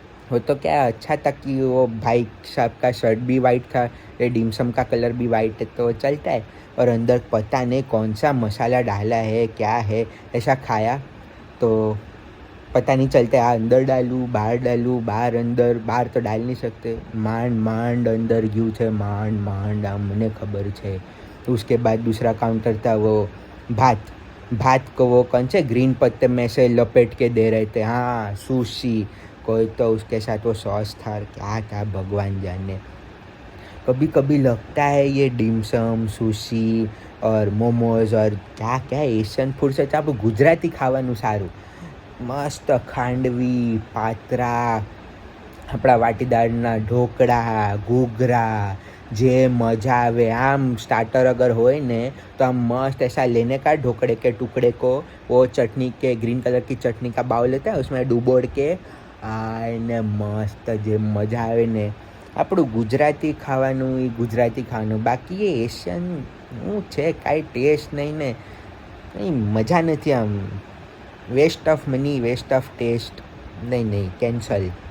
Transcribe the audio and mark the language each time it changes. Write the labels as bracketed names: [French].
[Hindi] वो तो क्या अच्छा था कि वो भाई साहब का शर्ट भी वाइट था, ये डिमसम का कलर भी वाइट है तो चलता है। और अंदर पता नहीं कौन सा मसाला डाला है क्या है, ऐसा खाया तो पता नहीं चलता है। अंदर डालूँ बाहर अंदर, बाहर तो डाल नहीं सकते। [Gujarati] માંડ માંડ अंदर ગયું છે, માંડ માંડ આમ મને ખબર છે। [Hindi] उसके बाद दूसरा काउंटर था, वो भात। भात को वो कौन से ग्रीन पत्ते में से लपेट के दे रहे थे, हाँ सुशी। कोई तो उसके साथ वो सॉस था, क्या था भगवान जाने। कभी कभी लगता है ये डिमसम, सुशी और मोमोज और क्या क्या एशियन फूड से तो [Gujarati] આપણું ગુજરાતી ખાવાનું સારું। મસ્ત ખાંડવી, પાત્રા, આપણા વાટીદાળના ઢોકળા, ઘૂઘરા, જે મજા આવે। [Hindi] આમ स्टार्टर अगर होए ने तो हम मस्त ऐसा लेने का ढोकड़े के टुकड़े को, वो चटनी के ग्रीन कलर की चटनी का बाउल लेता है, उसमें डुबोड़ के ने मस्त [Gujarati] જે મજા આવે ને। આપણું ગુજરાતી ખાવાનું એ ગુજરાતી ખાવાનું, બાકી એ એશિયન શું છે, કાંઈ ટેસ્ટ નહીં ને, કંઈ મજા નથી। આમ [English] waste of money, waste of taste, [Gujarati] નહીં નહીં, કેન્સલ।